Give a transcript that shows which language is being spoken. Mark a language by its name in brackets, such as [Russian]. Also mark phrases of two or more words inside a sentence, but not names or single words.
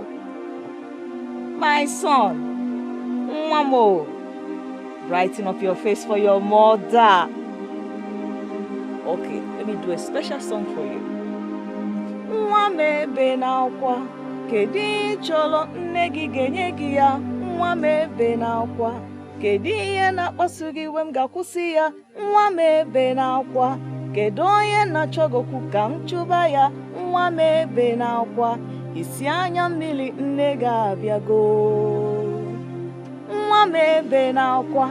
[English] My son, Mwamo, brighten up your face for your mother. Okay, let me do a special song for you. [Igbo] Mwame benakwa, kedi cholo nnegi genye ya. Mwame benakwa. Kedu ihe na-akpasu gị iwe m ga-akwụsị ya? Nwa m ebe n'akwa. Kedu onye na-achọgokwu ka m chụba ya? Nwa m ebe n'akwa. Isi anya mmiri nne ga-abịago. Nwa m ebe n'akwa.